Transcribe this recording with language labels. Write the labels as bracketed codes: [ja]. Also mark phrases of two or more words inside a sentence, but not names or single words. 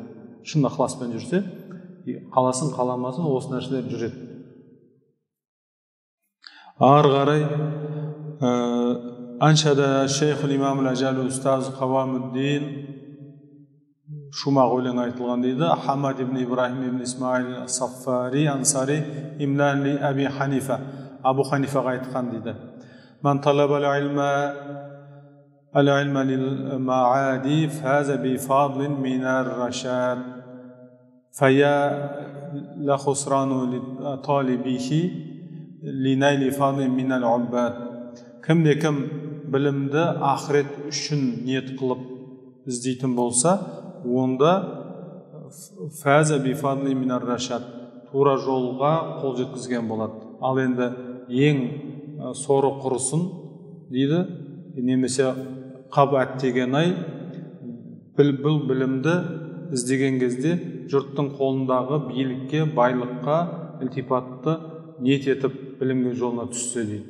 [kk] Шын ықыласпен жүрсе, қаласын қаламасын осы нәрселер жүреді. Ары қарай Аншада [ar] الشيخ الإمام الأجل الأستاذ [kk] Qawamüddin шумақ өлең айтылған дейді. Хамад ибн Ибрахим ибн Исмаил Саффари Ансари [ar] إملاء لأبي حنيفة, [kk] Абу Ханифаға айтқан дейді. [ar] من طلب العلم للمعادي فاز بفضل من الرشاد فيا لخسران لطالبه لنيل فضل من العباد. [kk] Кім білімді ақырет үшін ниет қылып іздейтін болса, онда [ar] فاز بفضل من الرشاد, [kk] тура жолға қол жеткізген болады. Ал енді ең соры құрысын дейді, немесе қаб әттеген ай, бұл білімді іздеген кезде жұрттың қолындағы билікке, байлыққа, ілтипатты ниет етіп білімге жолына түссе дейді.